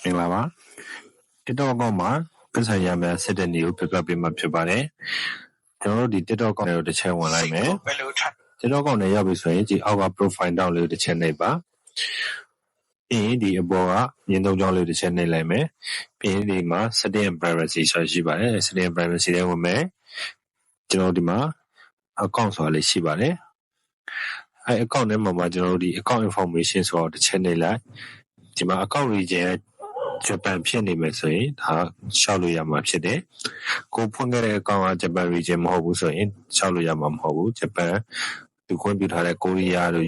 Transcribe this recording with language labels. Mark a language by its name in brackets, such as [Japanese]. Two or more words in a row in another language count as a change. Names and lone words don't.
[Burmese] င်္ဂလာပါ TikTok အကောင့်မှာပတ်စံရမယ်ဆက်တဲ့နေကိုပြပြပေးမှာဖြစ်ပါတယ်ကျွန်တော်တို့ဒီ TikTok အကောင့်ကိုတစ်ချက်ဝင်လိုက်မယ် TikTok အကောင့်နဲ့ရောက်ပြီဆိုရင်ဒီအောက်က profile တောင်းလေးကိုတစ်ချက်နှိပ်ပါပြီးရင်ဒီအပေါ်ကမြင်းသုံးချောင်းလေးကိုတစ်ချက်နှိပ်လိုက်မယ်ပြီးရင်ဒီမှာ [English] setting and privacy [Burmese] ဆိုရှိပါတယ် [English] setting and privacy [Burmese] ထဲဝင်မယ်ကျွန်တော်ဒီမှာ account ဆိုတာလေးရှိပါတယ်အဲ account ထဲမှာကျွန်တော်တို့ဒီ [English] account information [Burmese] ဆိုတော့တစ်ချက်နှိပ်လိုက်ဒီမှာ [English] account region [Burmese] ဂျပန်ဖြစ်နေမယ်ဆိုရင်ဒါရှောက်လို့ရမှာဖြစ်တယ် ကိုဖွင့်ခဲ့တဲ့အကောင့်ကဂျပန် region မဟုတ်ဘူးဆိုရင်ရှောက်လို့ရမှာမဟုတ်ဘူးဂျပန်သူခွင့်ပြုထားတဲ့ကိုရီးယားတို့